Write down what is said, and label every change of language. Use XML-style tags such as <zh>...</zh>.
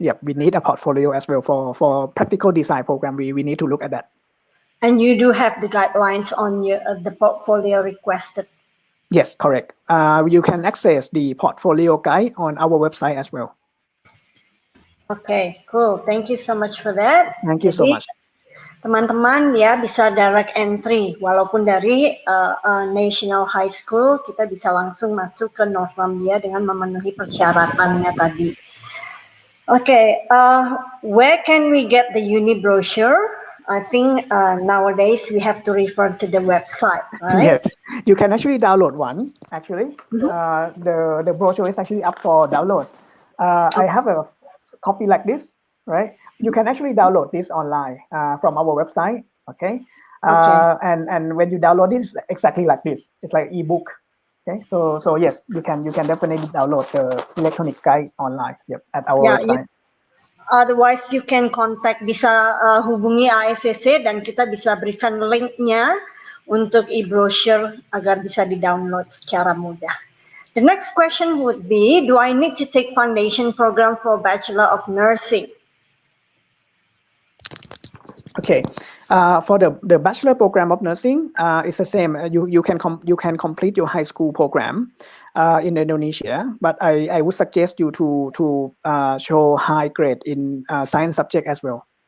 <en>Yep, we need a portfolio as well for practical design program. We need to look at that. And you do have the guidelines on the portfolio requested. Yes, correct. You can access the portfolio guide on our website as well. Okay, cool. Thank you so much for that. Thank you so much.</en> <id>Teman-teman ya bisa direct entry, walaupun dari National High School kita bisa langsung masuk ke Northumbria dengan memenuhi persyaratannya tadi.</id> <en>Okay, where can we get the uni brochure? I think nowadays we have to refer to the website, right? Yes, you can actually download one. Actually, the brochure is actually up for download. I have a copy like this, right? You can actually download this online from our website. Okay. And when you download it, it's exactly like this. It's like ebook. Okay. So yes, you can definitely download the electronic guide online. Yep, at our website. Otherwise, you can contact,</en> <id>bisa hubungi AECC dan kita bisa berikan linknya untuk e-brochure agar bisa di-download secara mudah.</id> <en>The next question would be, do I need to take foundation program for Bachelor of Nursing? Okay, for the bachelor program of nursing, it's the same. You can complete your high school program in Indonesia, but I would suggest you to show high grade in science subject as well.</en>